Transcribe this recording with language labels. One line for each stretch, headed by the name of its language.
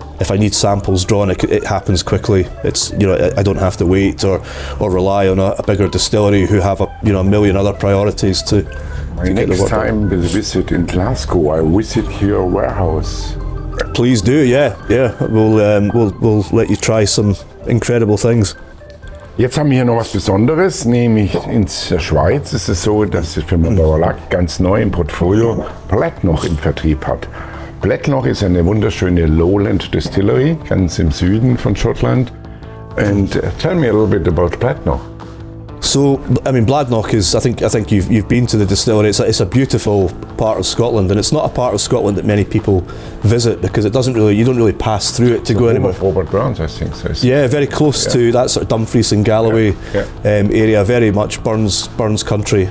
English: If I need samples drawn, it happens quickly. It's I don't have to wait or rely on a bigger distillery who have a million other priorities to next time we visit in Glasgow, I visit your warehouse. Please do, yeah. We'll let you try some incredible things.
German: Jetzt haben wir hier noch was Besonderes, nämlich in der Schweiz ist es so, dass die Firma Baur ganz neu im Portfolio Blättnoch im Vertrieb hat. Blättnoch ist eine wunderschöne Lowland Distillery, ganz im Süden von Schottland.
English: And tell me a little bit about Blättnoch. So, I mean, Bladnoch is, I think you've been to the distillery. It's a beautiful part of Scotland, and it's not a part of Scotland that many people visit because you don't really pass through it to go anywhere. Robert Burns, I think so. Yeah, very close to that sort of Dumfries and Galloway area, very much Burns country.